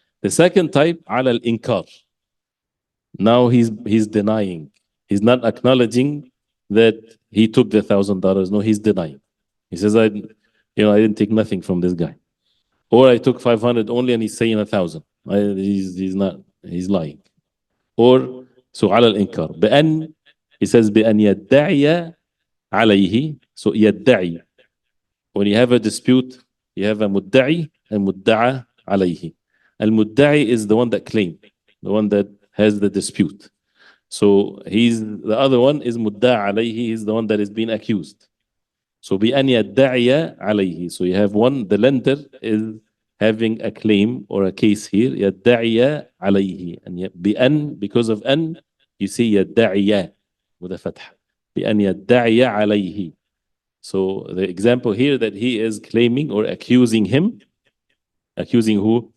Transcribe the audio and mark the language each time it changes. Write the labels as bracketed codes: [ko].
[en] The second type, ala al-inkar. Now he's denying. He's not acknowledging that he took the $1,000. No, he's denying. He says, I didn't take nothing from this guy. Or I took 500 only and he's saying 1,000. He's not, he's lying. Or, so على الإنكار. [ar] بأن, [en] he says, [ar] بأن يدعي عليه. [en] So يدعي. When you have a dispute, you have a مدعي and مدعى عليه. المدعي is the one that claimed, the one that has the dispute. So the other one is مدعى عليه, he's the one that is being accused. [ar] So بأن يدعي عليه. [en] So you have one, the lender is having a claim or a case here, [ar] يدعي عليه. [en] And بأن, because of أن, you see يدعي with a فتح. [ar] بأن يدعي عليه. [en] So the example here that he is claiming or accusing him, accusing who?